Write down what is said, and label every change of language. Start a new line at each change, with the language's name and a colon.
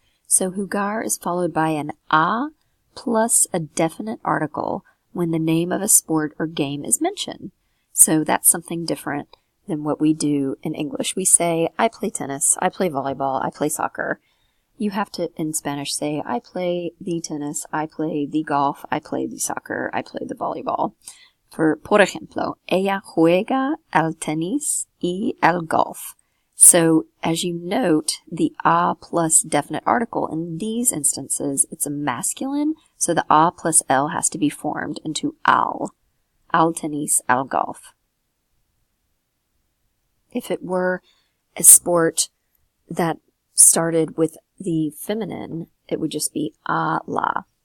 English: So jugar is followed by an a plus a definite article when the name of a sport or game is mentioned. So that's something different than what we do in English. We say, I play tennis, I play volleyball, I play soccer. You have to, in Spanish, say, I play the tennis, I play the golf, I play the soccer, I play the volleyball.
Spanish: Por ejemplo, ella juega al tenis y al golf.
English: So, as you note, the a plus definite article, in these instances, it's a masculine, so the a plus l has to be formed into al.
Spanish: Al tenis, al golf.
English: If it were a sport that started with the feminine, it would just be a la.